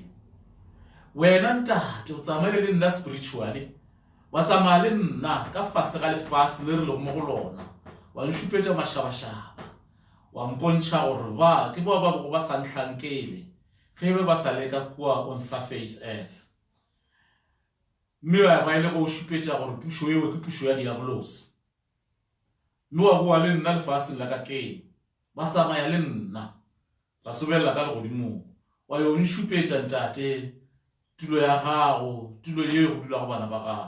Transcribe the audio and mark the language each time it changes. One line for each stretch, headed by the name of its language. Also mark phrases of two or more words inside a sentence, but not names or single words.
Northern Sotho: Wena ntate o tsamaile le nna spiritually, wa tsamaya le nna ka fase ga lefase le re lego mo go lona, wa nšupetša mašabašaba, wa mpontšha gore ba ke ba bogo ba sa nhlankele ge be ba sa leka kua
English: on surface earth.
Northern Sotho: Mme wa ba ile go šupetša gore pušo eo ke pušo ya diabolos, mme wa boa le nna lefaseng la ka keno, ba tsamaya le nna ra sobelela ka legodimong, wa yo nšupetša ntate tulo ya gago, tulo yeo go dula go bana ba gago.